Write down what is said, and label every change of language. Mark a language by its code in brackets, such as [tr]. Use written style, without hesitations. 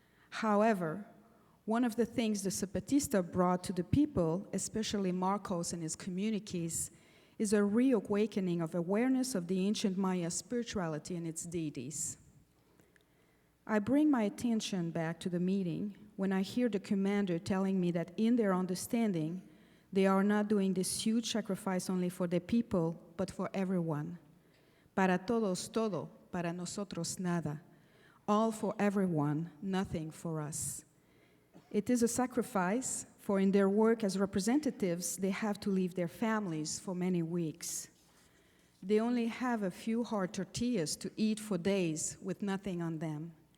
[en] However, one of the things the Zapatista brought to the people, especially Marcos and his communities, is a reawakening of awareness of the ancient Maya spirituality and its deities. I bring my attention back to the meeting when I hear the commander telling me that in their understanding, they are not doing this huge sacrifice only for the people, but for everyone. [es] Para todos todo, para nosotros nada. [en] All for everyone, nothing for us. It is a sacrifice for in their work as representatives, they have to leave their families for many weeks. They only have a few hard tortillas to eat for days with nothing on them.